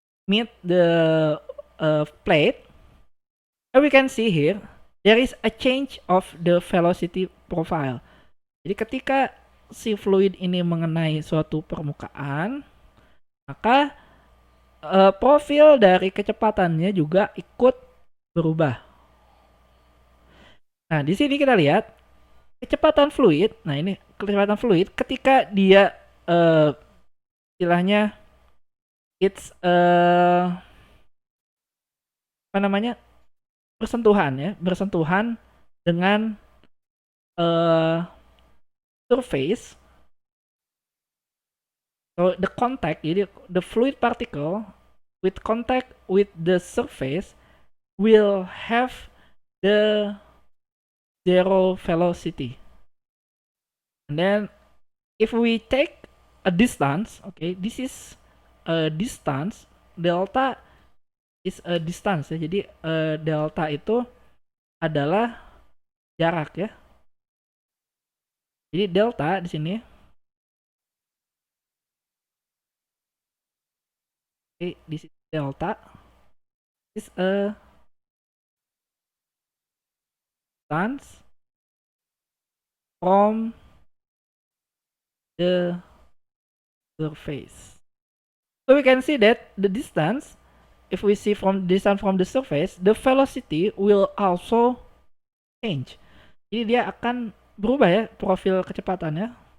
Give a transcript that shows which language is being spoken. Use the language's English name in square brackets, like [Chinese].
[English] meet the plate, we can see here there is a change of the velocity profile. [Indonesian] Jadi ketika si fluid ini mengenai suatu permukaan, maka profil dari kecepatannya juga ikut berubah. Nah, di sini kita lihat kecepatan fluid. Nah, ini kecepatan fluid ketika dia istilahnya it's apa namanya? bersentuhan dengan surface. [English] So the contact, jadi the fluid particle with contact with the surface will have the zero velocity. And then if we take a distance, okay, this is a distance, delta is a distance ya. [Indonesian] Jadi delta itu adalah jarak ya. Jadi delta di sini, [English] okay, this is delta is a distance from the surface. So we can see that the distance, if we see from distance from the surface, the velocity will also change. [Indonesian] Jadi dia akan berubah ya profil kecepatannya.